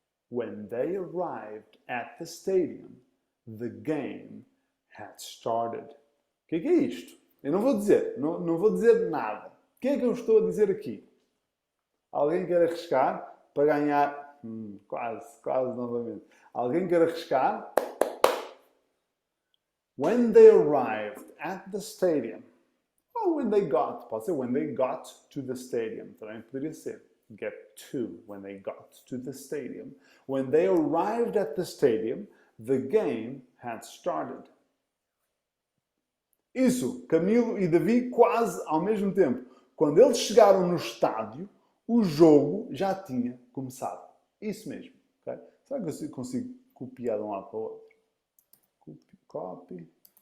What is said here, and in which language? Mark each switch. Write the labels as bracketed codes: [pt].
[en] When they arrived at the stadium, the game had started. [pt] O que é isto? Eu não vou dizer, não vou dizer nada. O que é que eu estou a dizer aqui? Alguém quer arriscar para ganhar? Quase novamente. Alguém quer arriscar? [en] When they arrived at the stadium. [pt] Ou [en] when they got. [pt] Pode ser [en] when they got to the stadium. [pt] Também poderia ser. [en] Get to. When they got to the stadium. When they arrived at the stadium, the game had started. [pt] Isso, Camilo e Davi quase ao mesmo tempo. Quando eles chegaram no estádio, o jogo já tinha começado. Isso mesmo. Okay? Será que eu consigo copiar de um lado para o outro? Copy.